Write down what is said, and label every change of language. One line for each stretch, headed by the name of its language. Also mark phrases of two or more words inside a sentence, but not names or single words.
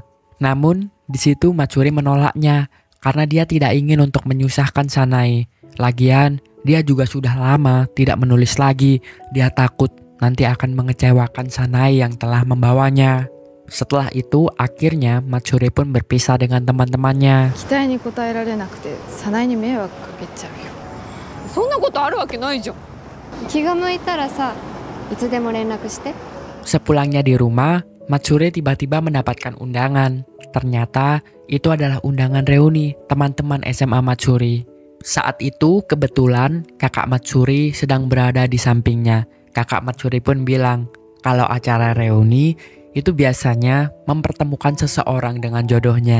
Indonesian: Namun di situ Matsuri menolaknya karena dia tidak ingin untuk menyusahkan Sanae. Lagian dia juga sudah lama tidak menulis lagi. Dia takut nanti akan mengecewakan Sanae yang telah membawanya. Setelah itu akhirnya Matsuri pun berpisah dengan teman-temannya.
Japanese: 期待に応えられなくて、早苗に迷惑かけちゃうよ。そんなことあるわけないじゃん。気が向いたらさ、いつでも連絡して。
Indonesian: Sepulangnya di rumah, Matsuri tiba-tiba mendapatkan undangan. Ternyata itu adalah undangan reuni teman-teman SMA Matsuri. Saat itu kebetulan kakak Matsuri sedang berada di sampingnya. Kakak Matsuri pun bilang kalau acara reuni itu biasanya mempertemukan seseorang dengan jodohnya.